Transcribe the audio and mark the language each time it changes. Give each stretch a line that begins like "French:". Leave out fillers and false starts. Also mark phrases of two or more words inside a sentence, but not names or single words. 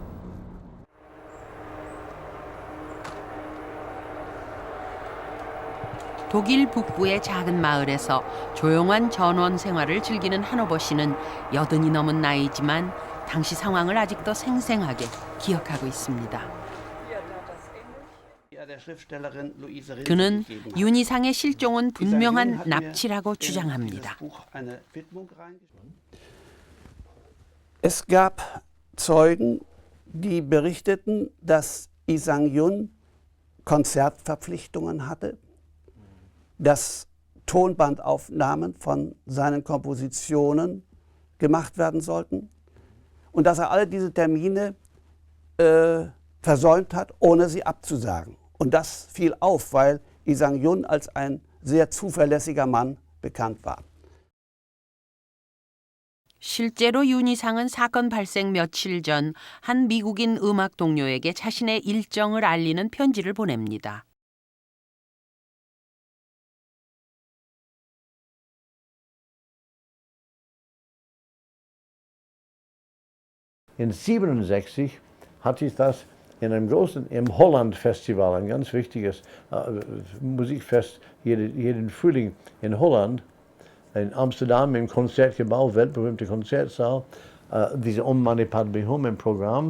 Korean: 독일 북부의 작은 마을에서 조용한 전원 생활을 즐기는 한오버 씨는 80이 넘은 나이지만 당시 상황을 아직도 생생하게 기억하고 있습니다. 그는 윤희상의 실종은 분명한 납치라고 주장합니다.
German: Es gab Zeugen, die berichteten, dass Lee Sang-yun Konzertverpflichtungen hatte, dass Tonbandaufnahmen von seinen Kompositionen gemacht werden sollten und dass er alle diese Termine versäumt hat, ohne sie abzusagen. Und das fiel auf, weil Lee Sang-yun als ein sehr zuverlässiger Mann bekannt war.
Korean: 실제로 윤희상은 사건 발생 며칠 전 한 미국인 음악 동료에게 자신의 일정을 알리는 편지를 보냅니다.
German: In 1967 hatte ich das in einem großen, im Holland-Festival, ein ganz wichtiges Musikfest, jeden Frühling in Holland, in Amsterdam im Konzertgebäude, weltberühmter Konzertsaal, diese Om Mani Padme Hum im Programm.